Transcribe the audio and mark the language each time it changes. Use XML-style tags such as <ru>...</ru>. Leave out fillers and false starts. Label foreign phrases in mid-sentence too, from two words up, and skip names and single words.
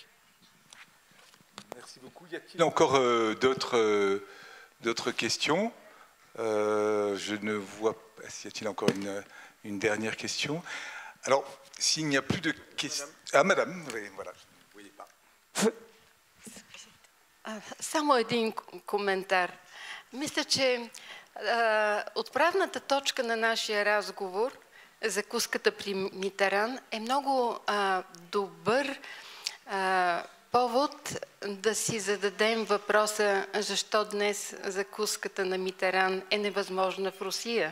<fr>Merci beaucoup. Y a-t-il encore d'autres questions? Je ne vois pas. Y a-t-il encore une dernière question? Alors, s'il n'y a plus de questions... Ah, madame, voilà, je ne voyais pas.</fr> <bg>Само един коментар. Мисля, че отправната точка на нашия разговор, закуската при Митеран, е много добър повод да си зададем въпроса защо днес закуската на Митеран е невъзможна в Русия.</bg>